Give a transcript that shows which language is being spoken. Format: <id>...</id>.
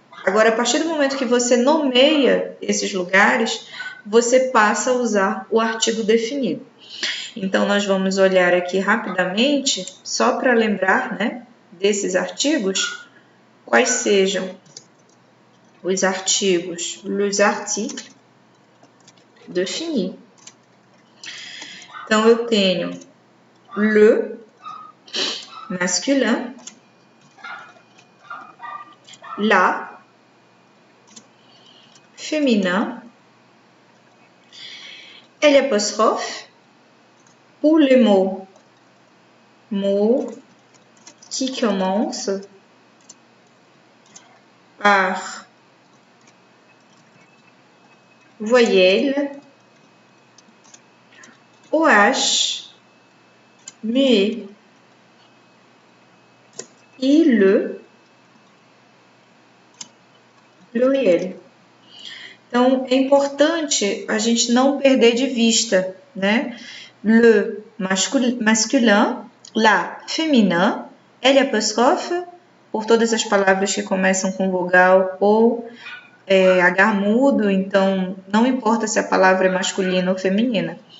<pt>Agora, a partir do momento que você nomeia esses lugares, você passa a usar o artigo definido. Então, nós vamos olhar aqui rapidamente, só para lembrar, né, desses artigos, quais sejam os artigos,</pt> <fr>les articles définis.</fr> <pt>Então, eu tenho</pt> <fr>le masculin, la féminin, et l'apostrophe pour les mots qui commencent par voyelle OH, muet, et le pluriel.</fr> <pt>Então, é importante a gente não perder de vista, né?</pt> <fr>Le masculin, la féminin,</fr> <pt>L apóstrofe, por todas as palavras que começam com vogal ou H mudo, então não importa se a palavra é masculina ou feminina.</pt>